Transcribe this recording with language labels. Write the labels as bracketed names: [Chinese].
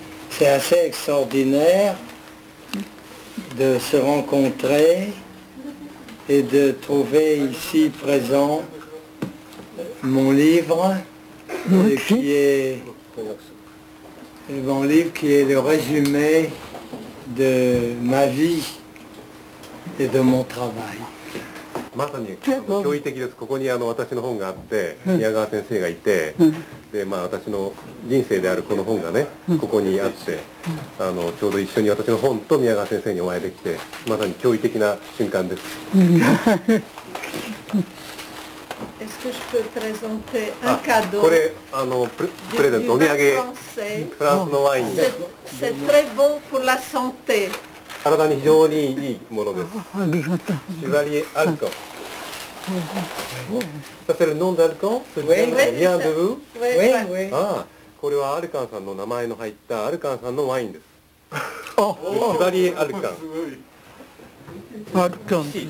[French] C'est assez extraordinaire de se rencontrer et de trouver ici présent mon livre qui est le résumé de ma vie et de mon travail. [Japanese] まさに驚異的です。ここに私の本があって、宮川先生がいて、で私の人生であるこの本がね、ここにあって、ちょうど一緒に私の本と宮川先生にお会いできて、まさに驚異的な瞬間です。 [French] Est-ce que je peux présenter un cadeau [Japanese] これプレゼントお土産 [French] français? [Japanese] フランスのワインで [French] C'est très bon pour la santé. [Japanese] 体に非常にいいものです。 [French] シュバリエ・アルカン。Ça c'est le nom d'Alcan? Vient de vous? Oui, oui. [Japanese] ああ、これはアルカンさんの名前の入ったアルカンさんのワインです。シュバリエ・アルカン。